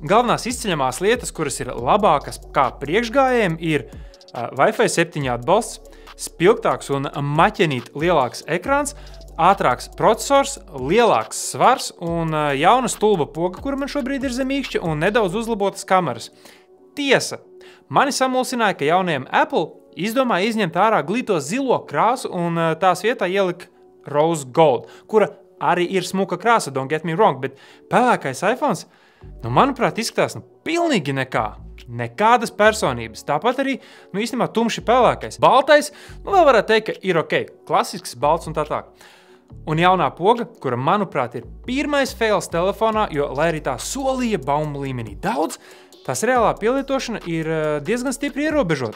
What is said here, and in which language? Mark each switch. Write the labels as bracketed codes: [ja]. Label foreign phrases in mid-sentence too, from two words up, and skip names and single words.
[lv] Galvenās izceļamās lietas, kuras ir labākas kā priekšgājējiem, ir Wi-Fi 7 atbalsts, spilgtāks un maķenīt lielāks ekrāns, ātrāks procesors, lielāks svars un jauna stulba poga, kura man šobrīd ir zem īkšķa, un nedaudz uzlabotas kameras. Tiesa, mani samulsināja, ka jaunajiem Apple izdomāja izņemt ārā glīto zilo krāsu un tās vietā ielika Rose Gold, kura arī ir smuka krāsa, [en] don't get me wrong, [lv] bet pelēkais iPhones, manuprāt, izskatās pilnīgi nekā. Nekādas personības. Tāpat arī, īstenībā tumši pelēkais. Baltais, vēl varētu teikt, ka ir ok. Klasisks, balts un tā tā. Un jaunā poga, kura, manuprāt, ir pirmais fails telefonā, jo, lai arī tā solīja baumu līmenī daudz, tās reālā pielietošana ir diezgan stipri ierobežota.